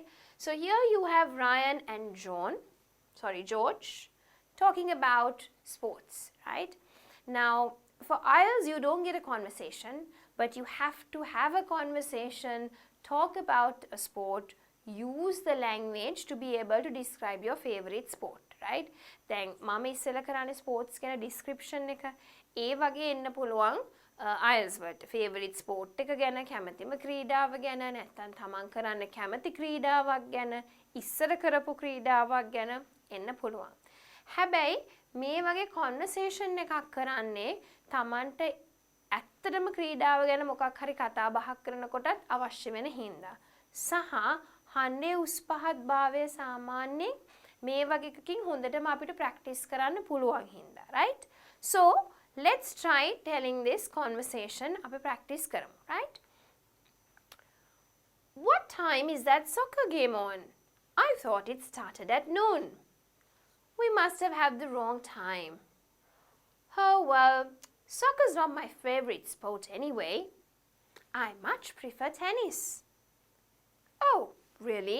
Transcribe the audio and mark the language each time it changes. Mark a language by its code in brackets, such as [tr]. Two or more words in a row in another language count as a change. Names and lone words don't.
[en] So here you have Ryan and George, talking about sports, right? Now, for IELTS, you don't get a conversation, but you have to have a conversation, talk about a sport, use the language to be able to describe your favorite sport, right? [si] Then, mama ඉස්සෙල්ලා කරන්නේ sports ගැන description එක. ඒ වගේ එන්න පුළුවන් IELTS වලට. [en] favorite sport [si] එක ගැන, කැමතිම ක්‍රීඩාව ගැන, නැත්නම් තමන් කරන්න කැමති ක්‍රීඩාවක් ගැන, ඉස්සර කරපු ක්‍රීඩාවක් ගැන එන්න පුළුවන්. හැබැයි මේ වගේ conversation එකක් කරන්නේ තමන්ට ඇත්තටම ක්‍රීඩාව ගැන මොකක් හරි කතා බහක් කරනකොටත් අවශ්‍ය වෙන හින්දා. සහ හන්නේ උස් පහත් භාවය සාමාන්‍යයෙන් මේ වගේ එකකින් හොඳටම අපිට practice කරන්න පුළුවන් හින්දා, [en] right? So, let's try telling this conversation. [si] අපි practice කරමු, [en] right? What time is that soccer game on? I thought it started at noon. We must have had the wrong time. Oh, well, soccer's not my favorite sport anyway. I much prefer tennis. Oh, really?